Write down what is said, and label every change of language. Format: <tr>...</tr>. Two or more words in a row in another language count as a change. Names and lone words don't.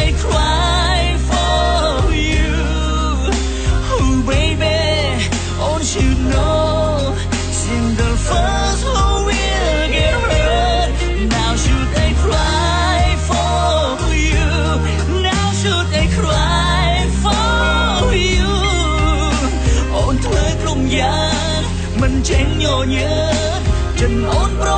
<en>cry for you Oh baby all should know Since the first who will get hurt Now should I cry for you Now should I cry for you</en> <km>អូនធ្វើគ្រប់យ៉ាងមិនចេះញញើតចិនអូន</km>